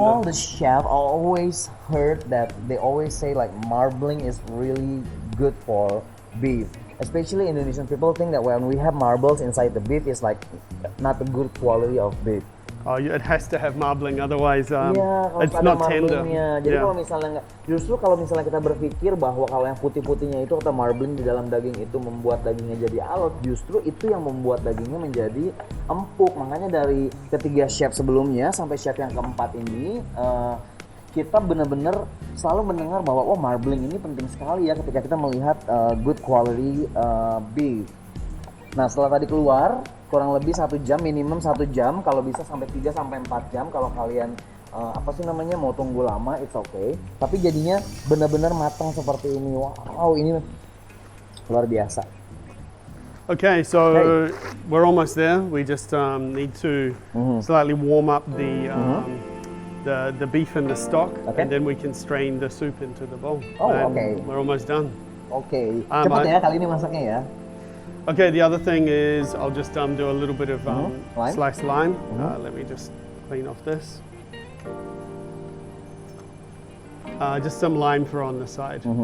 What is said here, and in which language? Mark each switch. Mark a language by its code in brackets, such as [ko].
[en] all the chef, I always heard that they always say like marbling is really good for beef. Especially Indonesian people think that when we have marbles inside the beef, it's like not a good quality of beef. Oh, it has to have marbling, otherwise [id] Iya, kalau [en] it's [id] ada [en] not tender. [id] marblingnya. Jadi [en] Yeah. [id] kalau misalnya nggak, justru kalau misalnya kita berpikir bahwa kalau yang putih-putihnya itu atau marbling di dalam daging itu membuat dagingnya jadi alot, justru itu yang membuat dagingnya menjadi empuk. Makanya dari ketiga chef sebelumnya sampai chef yang keempat ini, kita benar-benar selalu mendengar bahwa oh marbling ini penting sekali ya ketika kita melihat [en] good quality beef. [id] Nah setelah tadi keluar kurang lebih 1 jam, minimum 1 jam, kalau bisa sampai 3 sampai 4 jam kalau kalian mau tunggu lama [en] it's okay. [id] Tapi jadinya benar-benar matang seperti ini. Wow, ini luar biasa. [en] Okay, so we're almost there. We just need to slightly warm up the beef and the stock, Okay. and then we can strain the soup into the bowl. Oh, And okay. We're almost done. [id] Oke, cepet ya kali ini masaknya ya. [en] Okay, the other thing is I'll just do a little bit of Lime? sliced lime. Let me just clean off this. Just some lime for on the side.